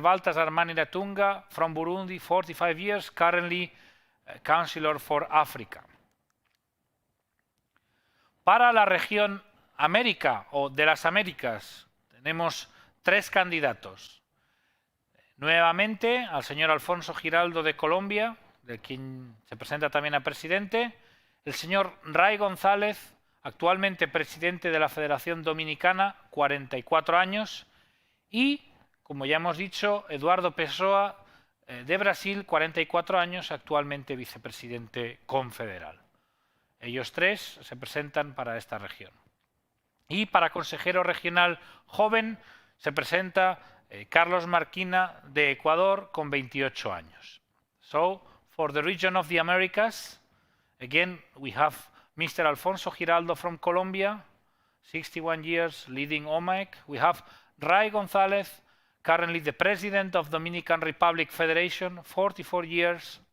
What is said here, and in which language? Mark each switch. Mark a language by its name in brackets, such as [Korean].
[English] Baltasar Maniratunga from Burundi, 45 years, currently Councillor for Africa. [Spanish] Para la región América o de las Américas tenemos tres candidatos. Nuevamente al señor Alfonso Giraldo de Colombia, de quien se presenta también a presidente, el señor Ray González, actualmente presidente de la Federación Dominicana, 44 años, y, como ya hemos dicho, Eduardo Pessoa de Brasil, 44 años, actualmente vicepresidente confederal. Ellos tres se presentan para esta región. Y para consejero regional joven se presenta Carlos Marquina de Ecuador con 28 años. [English] So, for the region of the Americas, again we have Mr. Alfonso Giraldo from Colombia, 61 years, leading OMIC. We have Ray González, currently the president of Dominican Republic Federation, 44 years,